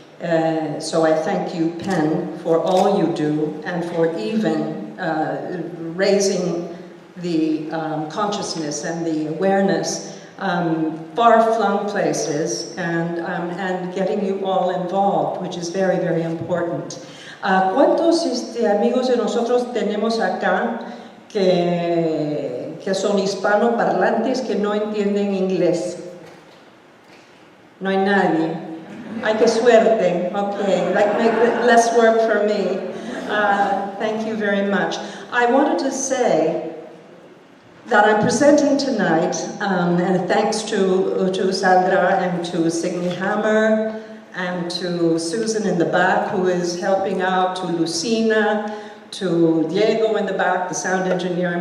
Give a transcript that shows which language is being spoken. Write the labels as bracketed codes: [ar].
[en] So I thank you, PEN, for all you do and for even raising the consciousness and the awareness far-flung places and getting you all involved, which is very, very important. [es] ¿Cuántos amigos de nosotros tenemos acá que son hispanoparlantes que no entienden inglés? No hay nadie. Ay, qué suerte. [en] Okay, that makes less work for me. Thank you very much. I wanted to say that I'm presenting tonight, and thanks to Sandra and to Signe Hammer and to Susan in the back who is helping out, to Lucina, to Diego in the back, the sound engineer.